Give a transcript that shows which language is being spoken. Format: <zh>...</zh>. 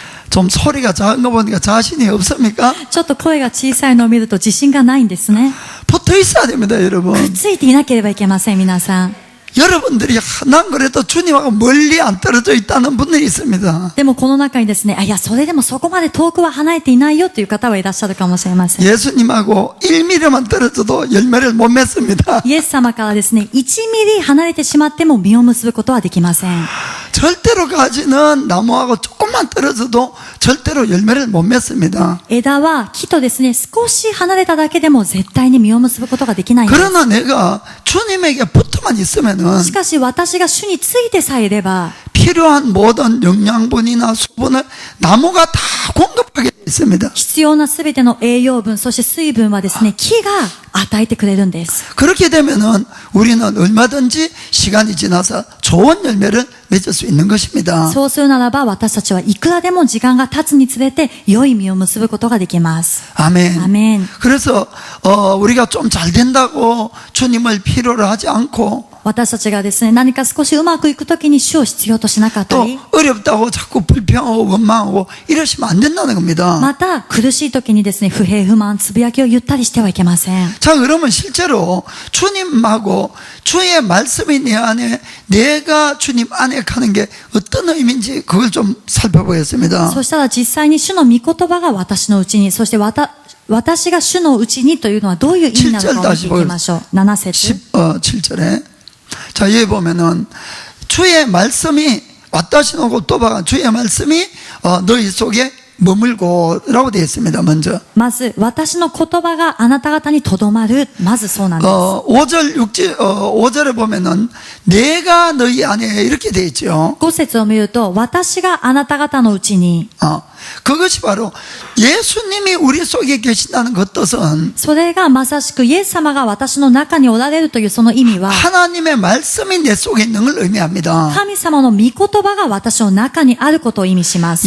<ko>좀 소리가 작은 거 보니까 자신이 없습니까?</ko> <ja>ちょっと声が小さいのを見ると自信がないんですね。</ja> <ko>붙어 있어야 됩니다,</ko> <ja>くっ</ja> <ko>여러분.</ko> <ja>ついていなければいけません、皆さん。</ja> <ko>여러분들이 난 그래도 주님하고 멀리 안 떨어져 있다는 분들이 있습니다.</ko> <ja>でもこの中にですね、いや、それでもそこまで遠くは離れていないよという方はいらっしゃるかもしれません。</ja> <ko>예수님하고 1mm만 떨어져도 열매를 못 맺습니다.</ko> <ja>イエス様からですね、1ミリ離れてしまっても実を結ぶことはできません。</ja> <ko>절대로 가지는 나무하고 조금만 떨어져도 절대로 열매를 못 맺습니다.</ko> <ja>枝は木とですね、少し離れただけでも絶対に実を結ぶことができないんです。</ja> <ko>그러나 내가 주님에게 붙어만 있으면은</ko> <ja>しかし私が主についてさえいれば、</ja> <ko>필요한 모든 영양분이나 수분을 나무가 다 공급하게 돼 있습니다.</ko> <ja>必要なすべての栄養分、そして水分はですね、木が与えてくれるんです。</ja> <ko>그렇게 되면은 우리는 얼마든지 시간이 지나서 좋은 열매를 맺을 수 있는 것입니다.</ko> <ja>そうするならば私たちはいくらでも時間が経つにつれて良い実を結ぶことができます。</ja> <ko>아멘. 아멘. 그래서 우리가 좀 잘 된다고 주님을 필요로 하지 않고</ko> <ja>私たちがですね、何か少しうまくいくときに主を必要としなかった</ja> <ko>또</ko> <ja>り、</ja> <ko>어렵다고 자꾸 불평하고 원망하고 이러시면 안 된다는 겁니다.</ko> <ja>また苦しいときにですね、不平不満、つぶやきを言ったりしてはいけません。</ja> <ko>자, 그러면 실제로 주님하고 주의 말씀이 내 안에 내가 주님 안에 가는 게 어떤 의미인지 그걸 좀 살펴보겠습니다.</ko> <ja>そしたら実際に主の御言葉が私のうちに、そして私が主のうちにというのはどういう意味なのかを見ていきましょう。 7節。</ja> <ko>7절에 자, 여기 보면은 주의 말씀이</ko> <ja>왔다시노 고토바가</ja> <ko>주의 말씀이 너희 속에 머물고라고 되어 있습니다. 먼저</ko> <ja>まず、私の言葉があなた方にとどまる。まずそうなんです。</ja> <ko>5절 5절에 보면은 내가 너희 안에 이렇게 되어 있죠.</ko> <ja>5節を見ると、私があなた方のうちに、</ja> <ko>그것이 바로 예수님이 우리 속에 계신다는 그 뜻은</ko> <ja>それがまさしくイエス様が私の中におられるというその意味は、</ja> <ko>하나님의 말씀이 내 속에 있는 걸 의미합니다.</ko> <ja>神様の御言葉が私の中にあることを意味します。</ja>